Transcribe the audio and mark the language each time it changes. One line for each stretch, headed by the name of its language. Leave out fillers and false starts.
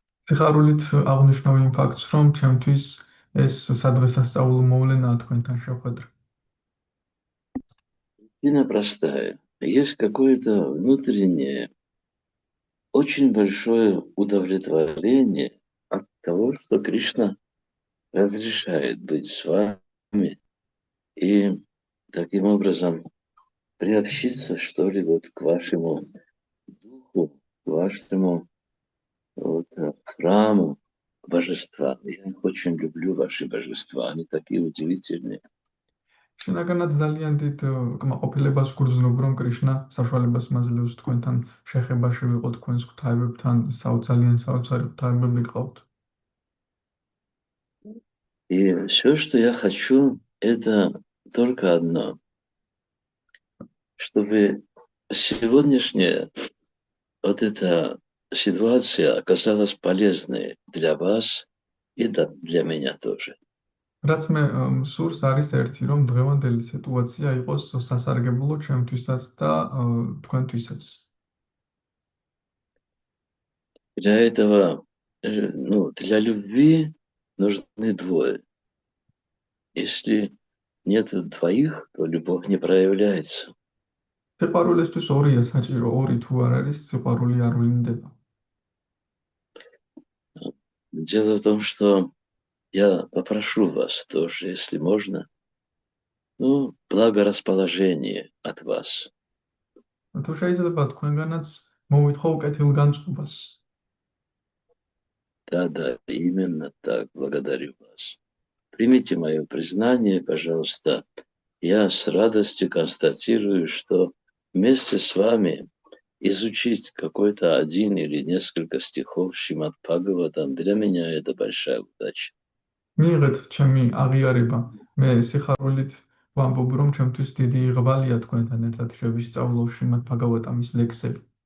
Georgian: სიხარულით აღნიშნავ იმ ფაქტს, რომ ჩემთვის ეს სადღესასწაულო მოვლენაა თქვენთან შეხვედრა.
Russian: Причина простая. Есть какое-то внутреннее, очень большое удовлетворение от того, что Кришна разрешает быть с вами и таким образом приобщиться, что ли, вот к вашему духу, к вашему храму божества. Я очень люблю ваши божества, они такие удивительные.
Georgian: შინაგანად ძალიან დიდ კმაყოფილებას გრძნობ, რომ კრიშნა საშუალებას მაძლევს თქვენთან შეხებაში ვიყო თქვენს ღვთაებებთან, ძალიან საოცარი ღვთაებები გყავთ.
Russian: И все, что я хочу, это только одно, чтобы сегодняшняя вот эта ситуация оказалась полезной для вас и для меня тоже.
Georgian: რაც მე სურს არის ერთი, რომ დღევანდელი სიტუაცია იყოს სასარგებლო ჩემთვისაც და თქვენთვისაც.
Russian: Для этого, для любви нужны двое. Если нет двоих, то любовь не проявляется.
Georgian: სიყვარულისთვის ორია საჭირო, ორი თუ არ არის, სიყვარული არ ვლინდება.
Russian: Дело в том, что я попрошу вас тоже, если можно, благорасположение от вас.
Georgian: თუ შეიძლება თქვენგანაც მოვითხო უკეთილგანწყობას.
Russian: Да, именно так, благодарю вас. Примите мое признание, пожалуйста. Я с радостью констатирую, что вместе с вами изучить какой-то один или несколько стихов Шримад Бхагаватам для меня это большая удача.
Georgian: მიიღეთ ჩემი აღიარება. მე სიხარულით ვამბობ, რომ ჩემთვის დიდი იღბალია თქვენთან ერთად შევისწავლო შრიმად ბჰაგავატამის ლექსები.